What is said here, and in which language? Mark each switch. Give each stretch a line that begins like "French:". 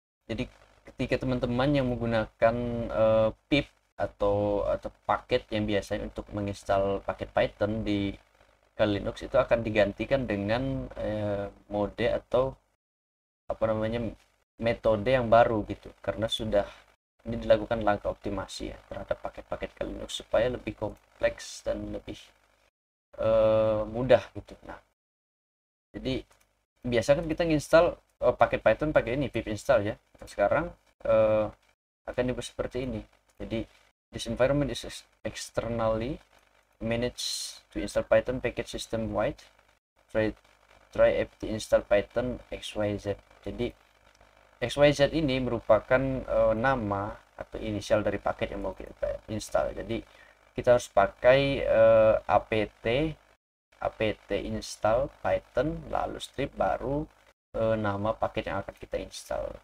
Indonesian: Jadi ketika teman-teman yang menggunakan pip atau paket yang biasanya untuk menginstal paket Python di Kali Linux itu akan digantikan dengan mode atau apa namanya, metode yang baru gitu, karena sudah ini dilakukan langkah optimasi ya terhadap paket-paket Kali Linux supaya lebih kompleks dan lebih mudah gitu. Nah, jadi biasa kan kita nginstal paket Python pakai ini pip install ya. Nah, sekarang uh, akan dibuat seperti ini. Jadi
English: this environment is externally managed to install Python package system wide. Try apt install Python XYZ.
Indonesian: Jadi XYZ ini merupakan nama atau inisial dari paket yang mau kita install. Jadi kita harus pakai apt install Python lalu strip baru nama paket yang akan kita install.